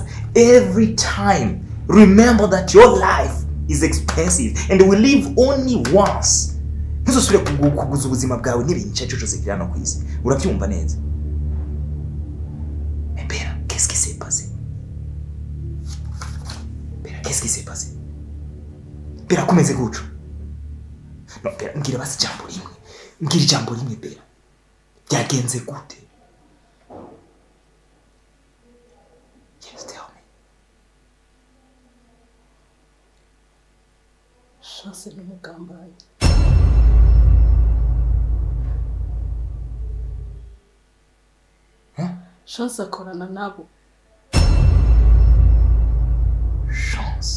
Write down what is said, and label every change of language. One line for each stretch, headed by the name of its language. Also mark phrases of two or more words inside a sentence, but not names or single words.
English: Every time, remember that your life is expensive and we live only once.
Kinyarwanda: Ntuzusubire kuguza ubuzima bwawe n'ibintu cyacu cyose kiri hano ku isi. Urabyumva neza?
French: Bera, qu'est-ce qui s'est passé? Bera, qu'est-ce qui s'est passé?
Kinyarwanda: Bera, kumeze gucu. No, Bera, mbwira basi ijambo rimwe. Mbwira ijambo rimwe, Bera. Byagenze gute?
English: Just tell me.
Kinyarwanda: Chance n'umugambanyi. Chance akorana nabo. Chance?